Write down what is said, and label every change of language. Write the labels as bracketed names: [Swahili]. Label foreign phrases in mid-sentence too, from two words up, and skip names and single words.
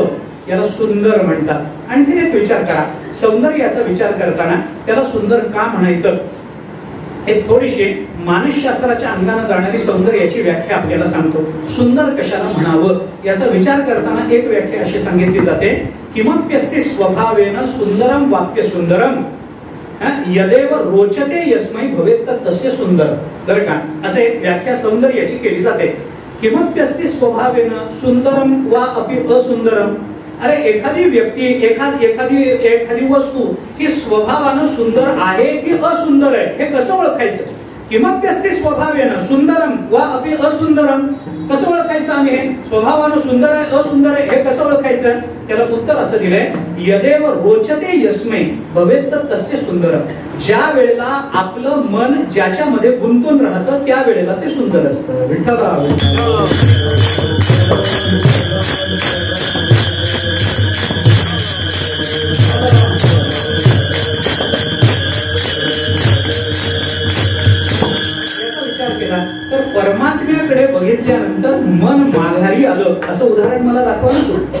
[Marathi] याला सुंदर म्हणतात. आणखीन एक विचार करा, सौंदर्याचा विचार करताना त्याला सुंदर का म्हणायचं, एक थोडीशी मानसशास्त्राच्या अंगाने जाणारी सौंदर्याची व्याख्या आपल्याला सांगतो. सुंदर कशाला म्हणावं याचा विचार करताना एक व्याख्या अशी सांगितली जाते, [Sanskrit] किमप्यस्ति स्वभावेन सुंदरम वाक्य सुंदरम यदेव रोचते यस्मै भवेत् तस्य सुंदर. [Marathi] बरं का, असे एक व्याख्या सौंदर्याची केली जाते. [Sanskrit] किमप्यस्ति स्वभावेन सुंदरम वा अपि असुंदरम. [Marathi] अरे एखादी व्यक्ती एखादी वस्तू ही स्वभावानं सुंदर आहे की असुंदर आहे हे कसं ओळखायचं. [Sanskrit] किमप्यस्ति स्वभावेन सुंदरम वा अपि असुंदरम [Marathi] कसं ओळखायचं आम्ही, हे स्वभावानं सुंदर आहे असुंदर आहे हे कसं ओळखायचं. त्याला उत्तर असं दिलंय, [Sanskrit] यदेव रोचते यस्मै भवेत् तस्य सुंदरम. [Marathi] ज्या वेळेला आपलं मन ज्याच्यामध्ये गुंतून राहतं त्या वेळेला ते सुंदर असतं. विठ्ठला तर परमात्म्याकडे बघितल्यानंतर मन माघारी आलं असं उदाहरण मला दाखवा ना.